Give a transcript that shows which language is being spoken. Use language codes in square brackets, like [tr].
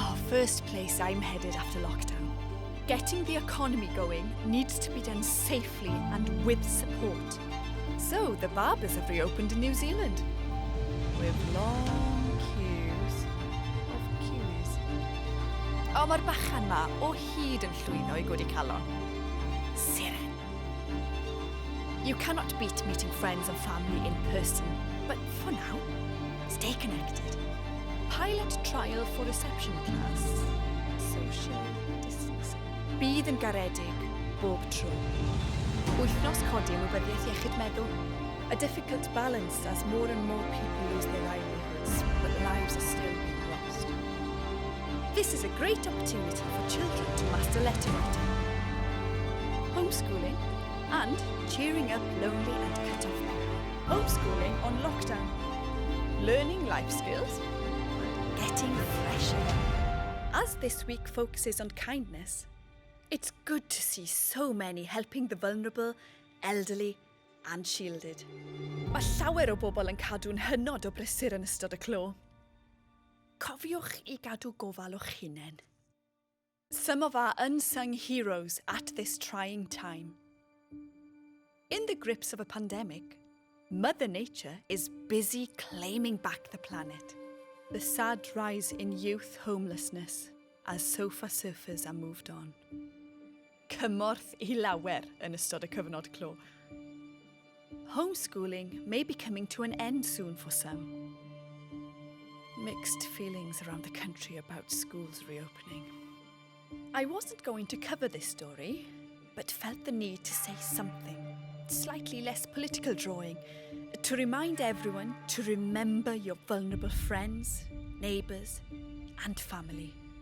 [en] First place I'm headed after lockdown. Getting the economy going needs to be done safely and with support. So the barbers have reopened in New Zealand with long queues of queues. [cy] Mae'r bachan ma o hyd yn llwyno I godi calon. [en] Siren. You cannot beat meeting friends and family in person, but for now, stay connected. Pilot trial for reception class. Social distancing. [cy] Bydd yn garedig bob tro. Wythnos codi ymwybyddiaeth Iechyd Meddwl. [en] A difficult balance as more and more people lose their livelihoods, but lives are still being lost. This is a great opportunity for children to master letter writing, homeschooling, and cheering up lonely and cut-off people. Homeschooling on lockdown. Learning life skills. Getting fresh air. As this week focuses on kindness, it's good to see so many helping the vulnerable, elderly and shielded. [cy] Mae llawer o bobl yn cadw'n hynod o brysur yn ystod y clo. Cofiwch I gadw gofal o'ch hunain. [en] Some of our unsung heroes at this trying time. In the grips of a pandemic, Mother Nature is busy claiming back the planet. The sad rise in youth homelessness as sofa surfers are moved on. [cy] Cymorth I lawer yn ystod y cyfnod clo. [en] Homeschooling may be coming to an end soon for some. Mixed feelings around the country about schools reopening. I wasn't going to cover this story, but felt the need to say something, slightly less political drawing, to remind everyone to remember your vulnerable friends, neighbours and family.